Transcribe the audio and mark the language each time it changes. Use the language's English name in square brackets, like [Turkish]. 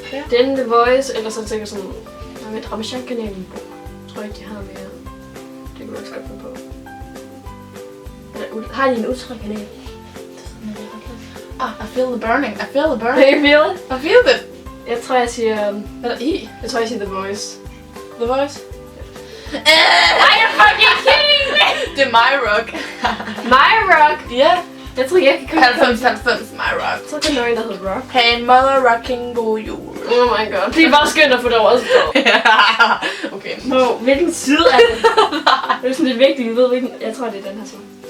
[Danish] Den The Voice, eller så tænker jeg sådan... Jeg ved, Ramasjak-kanalen på. Jeg tror ikke, de har mere. Det kunne jeg også godt finde på. Eller, har de en ultra-kanal? [English] I feel the burning. I feel the burning. you feel it? I feel it. [Danish] Jeg tror, jeg siger... Hvad er der i? Jeg tror, jeg siger The Voice. The Voice? [English] Are you fucking kidding me? [Danish] Det er My Rock. My Rock? Ja. Jeg tror, jeg kan komme 90 My Rock. Jeg tror, det er noget, der hedder Rock. [English] Hey mother rocking [Danish] god jul. [English] Oh my god. [Danish] Det er bare skønt at få det over at stå. Okay. Hvilken side er det? Det er sådan lidt vigtigt, vi ved hvilken... Jeg tror, det er den her side.